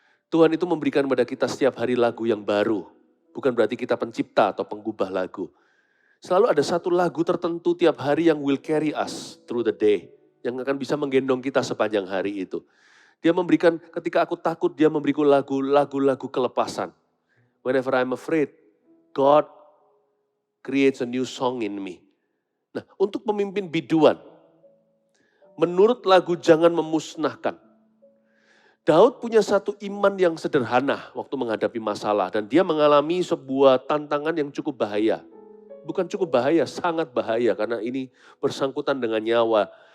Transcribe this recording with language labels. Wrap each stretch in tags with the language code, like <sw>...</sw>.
<id>Tuhan itu memberikan kepada kita setiap hari lagu yang baru. Bukan berarti kita pencipta atau penggubah lagu. Selalu ada satu lagu tertentu tiap hari yang will carry us through the day. Yang akan bisa menggendong kita sepanjang hari itu. Dia memberikan, ketika aku takut, dia memberiku lagu-lagu kelepasan.</id> <en>Whenever I'm afraid, God creates a new song in me.</en> <id>Nah, untuk pemimpin biduan, menurut lagu jangan memusnahkan. Daud punya satu iman yang sederhana waktu menghadapi masalah. Dan dia mengalami sebuah tantangan yang cukup bahaya. Bukan cukup bahaya, sangat bahaya karena ini bersangkutan dengan nyawa.</id>